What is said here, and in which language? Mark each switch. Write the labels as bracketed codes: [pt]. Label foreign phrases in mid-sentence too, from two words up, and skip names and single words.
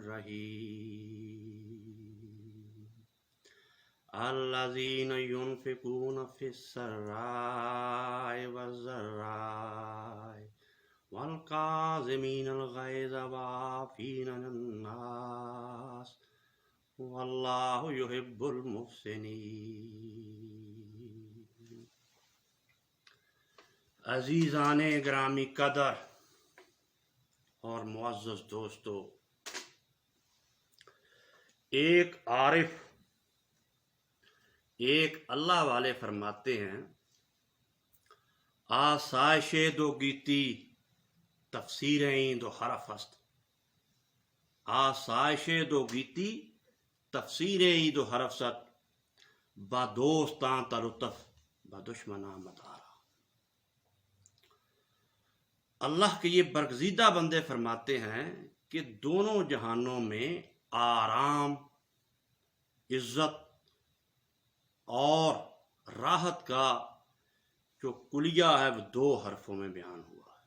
[ar] الرحیم الذین ينفقون فی السراء والضراء والکاظمین الغیظ والعافین عن الناس واللہ یحب المحسنین. [ur] عزیزان گرامی قدر اور معزز دوستو، ایک عارف، ایک اللہ والے فرماتے ہیں، [fa] آسائش دو گیتی تفسیریں دو حرف است. آسائش دو گیتی تفسیریں دو حرف ست، با دوستاں تلطف با دشمناں مدارا. [ur] اللہ کے یہ برگزیدہ بندے فرماتے ہیں کہ دونوں جہانوں میں آرام، عزت اور راحت کا جو کلیہ ہے وہ دو حرفوں میں بیان ہوا ہے.